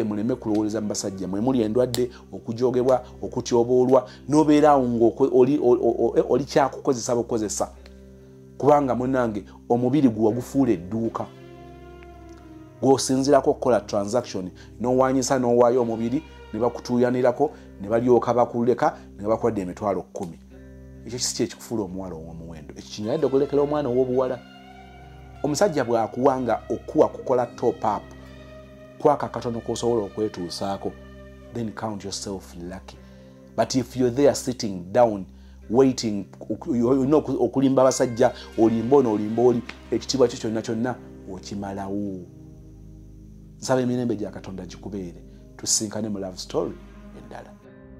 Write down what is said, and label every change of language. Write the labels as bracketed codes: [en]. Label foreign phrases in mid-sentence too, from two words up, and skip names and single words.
[lg] muleme kulowoleza mu basajja mwe muli endwadde okujogebwa okutyoboolwa n'obeeraawo ng'oli kyakukozesa bukozesa kubanga munnange omubiri gwe wagufuula edduuka gw'osinzirako okukola transaction n'owaanyisa n'owaayo omubiri ne bakutuuyanirako ne balyoka bakuleka ne bakwadde emitwalo 10 ekyo kisi kyekikufuula omuwala ow'omuwendo ekyo kinyalidde okulekera omwana ow'obuwala omusajja bw'akuwanga okuwa kukola [en] top up [lg] kwaka katono k'osobola okwetuusaako [en] then count yourself lucky but if you're there sitting down waiting [lg] okulimba abasajja olimba oli ekitiibwa kyo kyonna okimalawo nsaba emirembe gya Katonda gikubeere tusinkane mu [en] love story [lg] endala